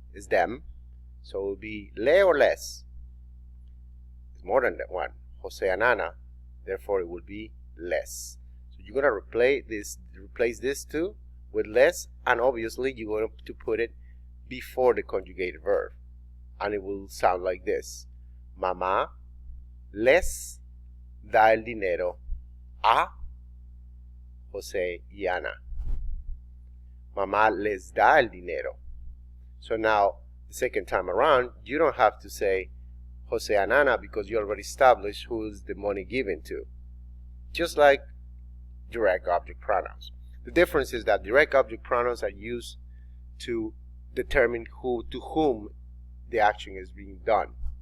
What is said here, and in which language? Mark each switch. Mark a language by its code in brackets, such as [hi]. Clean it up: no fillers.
[en] It's them. So it will be le or les. It's more than one. Jose and Ana. Therefore, it will be les. So you're going to replace this two with les, and obviously you're going to put it before the conjugated verb. And it will sound like this. [es] Mamá les da el dinero a José y Ana. Mamá les da el dinero. [en] So now, the second time around, you don't have to say José and Ana because you already established who's the money given to. Just like direct object pronouns. The difference is that direct object pronouns are used to determine to whom the action is being done.